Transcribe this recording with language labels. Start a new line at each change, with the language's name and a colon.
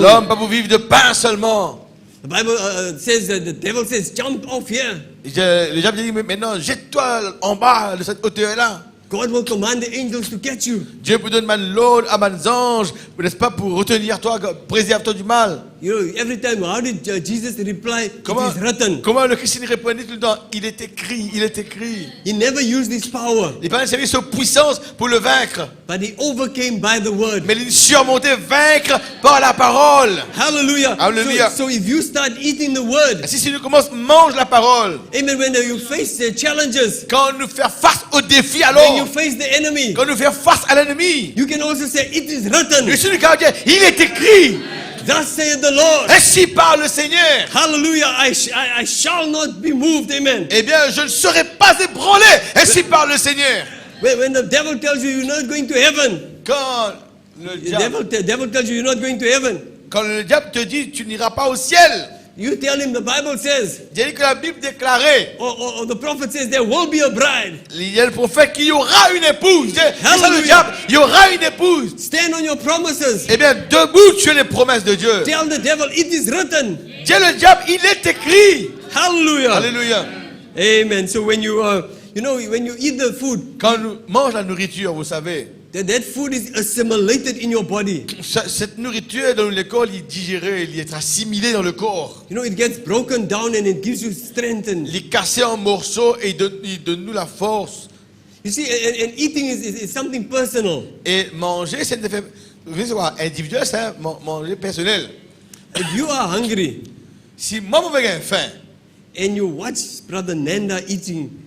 French: l'homme pas vous vivre de pain seulement.
English: The Bible says that the devil says, jump off here.
French: Le diable dit, mais maintenant, jette-toi en bas de cette hauteur-là.
English: God will command the angels to catch you.
French: Dieu vous donne l'ordre à mes anges, n'est-ce pas, pour retenir toi, préserve-toi du mal.
English: You know, every time, how did Jesus reply? It is written.
French: Comment le Christ répondait tout le temps? Il est écrit, il est écrit.
English: He never used his power,
French: Il n'a pas servi sa puissance pour le vaincre,
English: but he overcame by the word.
French: mais il surmontait vaincre par la parole.
English: Hallelujah. Hallelujah. So if you start eating the word,
French: Si nous commençons, mange la parole.
English: amen, when you face the challenges,
French: Quand nous faisons face aux défis,
English: when
French: alors,
English: you face the enemy,
French: quand nous faisons face à l'ennemi,
English: you can also say, it is
French: je
English: written.
French: suis le gardien, il est écrit.
English: Thus saith the Lord.
French: Ainsi parle le Seigneur.
English: Hallelujah. I shall not be moved. Amen.
French: Eh bien, je ne serai pas ébranlé. Ainsi parle le Seigneur.
English: When the devil tells you you're not going to heaven,
French: Quand le
English: the devil tells you you're not going to heaven,
French: quand le diable te dit tu n'iras pas au ciel,
English: you tell him the Bible says,
French: j'ai dit que la Bible déclarait,
English: or the prophet says there will be a bride.
French: il y a le prophète qu'il y aura une épouse. C'est ça le
English: Hallelujah.
French: diable, il y aura une épouse.
English: Stand on your promises.
French: Eh bien, debout sur les promesses de Dieu.
English: Tell the devil it is written.
French: Dis le diable, il est écrit.
English: Hallelujah.
French: Alléluia.
English: Amen. So when you when you eat the food,
French: Quand nous mangeons la nourriture, vous savez,
English: that food is assimilated in your body.
French: cette nourriture dans le corps, il est digéré, il est assimilé dans le corps.
English: You know, it gets broken down and it gives you strength.
French: Il est cassé en morceaux et il donne nous la force.
English: You see, and eating is something personal.
French: Et manger, c'est individuel, c'est manger personnel.
English: If you are hungry
French: Si moi, j'ai faim,
English: and you watch Brother Nanda eating,